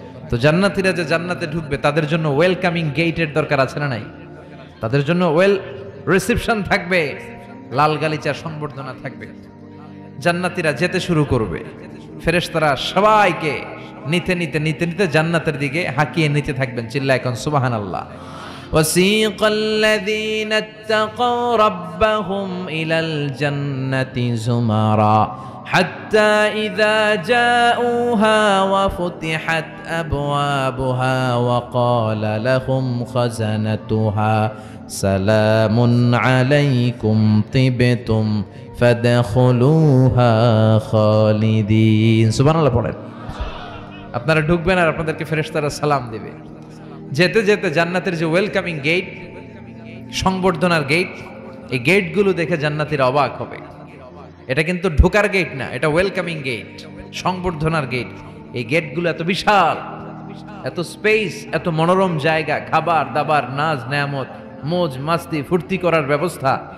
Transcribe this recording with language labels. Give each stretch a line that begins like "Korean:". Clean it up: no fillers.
Bangla: তো জান্নাতীরা যে জান্নাতে ঢুকবে তাদের জন্য ওয়েলকামিং গেটের দরকার আছে না নাই? তাদের জন্য রিসেপশন থাকবে, লাল গালিচার সংবর্ধনা থাকবে। জান্নাতীরা যেতে শুরু করবে, ফেরেশতারা সবাইকে নিতে নিতে নিতে নিতে জান্নাতের দিকে হাঁকিয়ে নিতে থাকবেন। চিল্লায় এখন সুবহানাল্লাহ।
Arabic: وسيق الذين اتقوا ربهم إلى الجنة زمرا حتى إذا جاءوها وفتحت أبوابها وقال لهم خزنتها سلام عليكم طبتم فادخلوها خالدين سبحان الله
Bangla: পড়েন। আপনারা ঢুকবেন আর আপনাদেরকে ফেরেশতারা সালাম দিবে। যেতে যেতে জান্নাতের যে ওয়েলকামিং গেট, সংবর্ধনার গেট, এই গেটগুলো দেখে জান্নাতীরা অবাক হবে। এটা কিন্তু ঢোকার গেট না, এটা ওয়েলকামিং গেট, সংবর্ধনার গেট। এই গেটগুলো এত বিশাল, এত স্পেস, এত মনোরম জায়গা, খাবার দাবার, নাজ নেয়ামত, মোজ মাস্তি, ফুর্তি করার ব্যবস্থা।